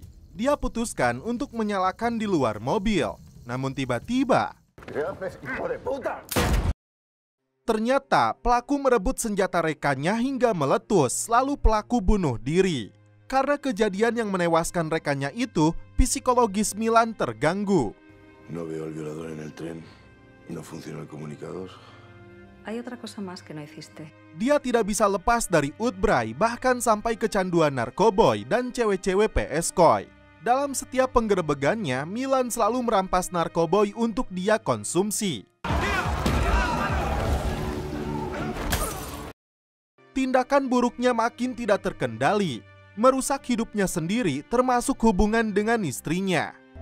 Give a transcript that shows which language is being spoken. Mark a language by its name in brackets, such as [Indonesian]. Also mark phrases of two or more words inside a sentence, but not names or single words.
[Indonesian] Dia putuskan untuk menyalakan di luar mobil. Namun tiba-tiba ternyata pelaku merebut senjata rekannya hingga meletus, lalu pelaku bunuh diri. Karena kejadian yang menewaskan rekannya itu, psikologis Milan terganggu. [Spanish] No veo al violador en el tren. No funciona el comunicador. Hay otra cosa más que no hiciste. [Indonesian] Dia tidak bisa lepas dari Utbray, bahkan sampai kecanduan narkoboy dan cewek-cewek PS Koi. Dalam setiap penggerebegannya, Milan selalu merampas narkoboy untuk dia konsumsi. Tindakan buruknya makin tidak terkendali, merusak hidupnya sendiri termasuk hubungan dengan istrinya.